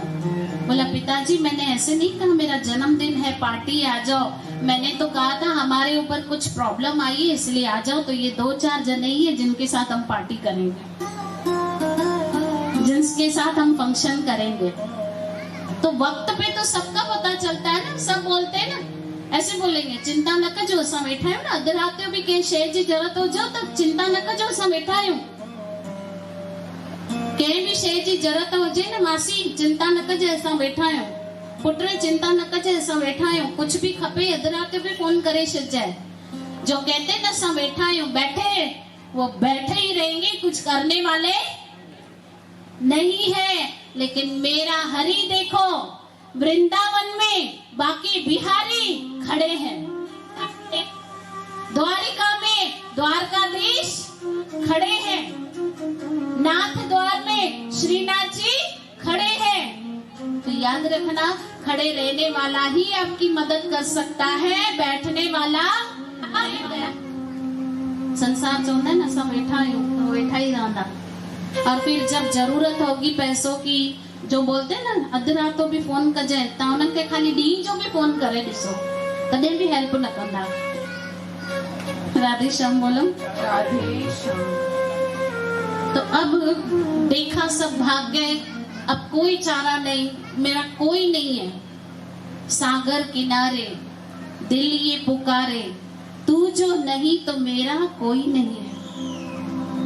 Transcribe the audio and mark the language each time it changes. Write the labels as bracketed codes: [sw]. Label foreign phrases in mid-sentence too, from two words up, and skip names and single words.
[hi] बोला पिताजी मैंने ऐसे नहीं कहा मेरा जन्मदिन है पार्टी आ जाओ, मैंने तो कहा था हमारे ऊपर कुछ प्रॉब्लम आई है इसलिए आ जाओ। तो ये 2-4 जने ही है जिनके साथ हम पार्टी करेंगे, जिनके साथ हम फंक्शन करेंगे। तो वक्त पे तो सबका पता चलता है ना, सब बोलते हैं ना, ऐसे बोलेंगे [sd] चिंता न कजो असां वेठा आहियूं न, अधु रात जो भी कंहिं शइ जी ज़रूरत हुजे त चिंता न कजो असां वेठा आहियूं। कंहिं बि शइ जी ज़रूरत हुजे न मासी चिंता न कजे असां वेठा आहियूं, पुट चिंता न कजे असां वेठा आहियूं। [hi] कुछ भी [sd] खपे अधु रात जो भी फोन करे छॾिजाए। [hi] जो कहते न [sd] असां वेठा आहियूं, [hi] बैठे वो बैठे ही रहेंगे, कुछ करने वाले नहीं है। लेकिन मेरा हरि देखो वृंदावन में बाकी बिहारी खड़े हैं, द्वारिका में द्वारकाधीश खड़े हैं, नाथ द्वार में श्रीनाथ जी खड़े हैं। तो याद रखना, खड़े रहने वाला ही आपकी मदद कर सकता है, बैठने वाला संसार जो है ना सब बैठा ही रहना। और फिर जब जरूरत होगी पैसों की, जो बोलते हैं ना [sd] अधु रात तो भी फोन कजे ता उन्हनि खे खाली ॾींहुं जो भी फोन करे ॾिसो तॾहिं भी हेल्प न कंदा। [hi] राधे श्याम बोलो, राधे श्याम। तो अब देखा सब भाग गए, अब कोई चारा नहीं, मेरा कोई नहीं है। सागर किनारे दिल ये पुकारे, तू जो नहीं तो मेरा कोई नहीं है।